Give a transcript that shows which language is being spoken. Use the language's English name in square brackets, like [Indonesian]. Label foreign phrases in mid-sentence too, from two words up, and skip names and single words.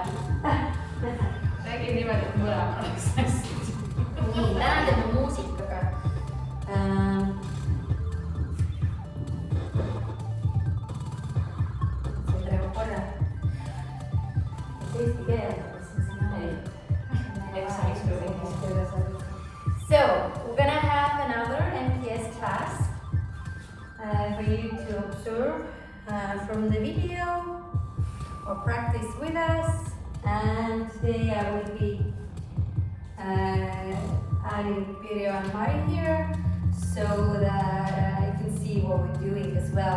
[Estonian] Räägi niimoodi, et mõlemal oleks hästi. Nii, täna teeme muusikaga. See praegu korra. Eesti keeles, kas ma saan aru? [English] So, we're gonna have another MPS class for you to observe from the video or practice with us. And today I will be adding Pirjo and Mari here so that you can see what we're doing as well.